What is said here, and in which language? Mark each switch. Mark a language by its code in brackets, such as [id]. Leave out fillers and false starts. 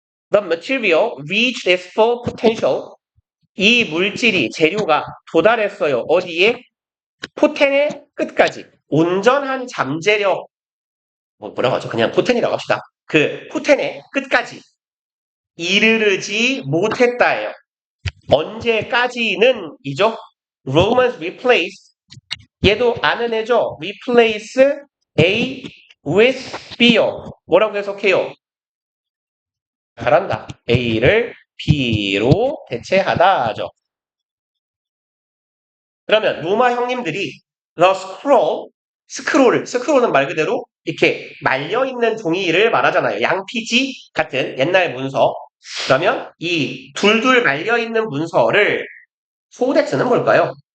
[en] The material reached its full potential. [ko] 이 물질이 재료가 도달했어요. 어디에? 포텐의 끝까지. 온전한 잠재력 뭐라고 하죠? 그냥 포텐이라고 합시다. 그 포텐의 끝까지 이르르지 못했다예요. 언제까지는 이죠? [en] Romans replace [ko] 얘도 아는 애죠? [en] replace A [ko] with B요. 뭐라고 해석해요? 잘한다. A를 B로 대체하다 하죠. 그러면 로마 형님들이 the 스크롤은 말 그대로 이렇게 말려있는 종이를 말하잖아요. 양피지 같은 옛날 문서. 그러면 이 둘둘 말려있는 문서를 코덱스는 뭘까요?